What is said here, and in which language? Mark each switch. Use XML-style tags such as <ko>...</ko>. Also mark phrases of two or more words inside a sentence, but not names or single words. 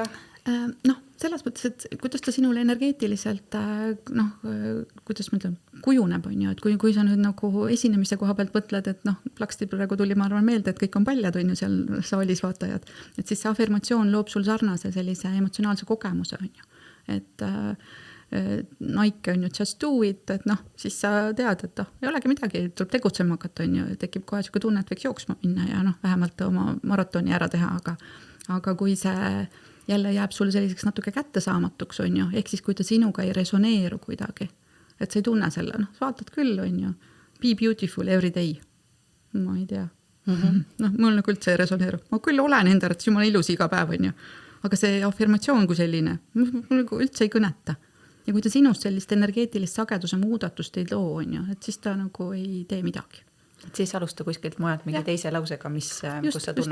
<et>Noh, selles mõttes, et kuidas ta sinule energeetiliselt kuidas ma ütlen, kujuneb, on ju, et kui sa nüüd nagu esinemise koha pealt mõtled, et plaksti praegu tuli, ma arvan, meelde, et kõik on paljad, on ju, seal saalis vaatajad, et siis see afirmatsioon loob sul sarnase sellise emotsionaalse kogemuse, on ju, et Nike on ju</et> <en>just do it,</en> <et>et siis sa tead, et ei olegi midagi, tuleb tegutsema hakata, on ju, tekib kohe siuke tunne, et võiks jooksma minna ja vähemalt oma maratoni ära teha, aga kui see jälle jääb sul selliseks natuke kättesaamatuks, on ju, ehk siis kui ta sinuga ei resoneeru kuidagi, et sa ei tunne selle, sa vaatad küll, on ju,</et> <en>be beautiful every day,</en> <et>ma ei tea, mul nagu üldse ei resoneeru, ma küll olen enda arvates jumala ilus iga päev, on ju, aga see afirmatsioon kui selline, mul nagu üldse ei kõneta. Ja kui ta sinust sellist energeetilist sageduse muudatust ei loo, on ju, et siis ta nagu ei tee midagi. Et siis alusta kuskilt mujalt mingi teise lausega, kus sa tunned,</et>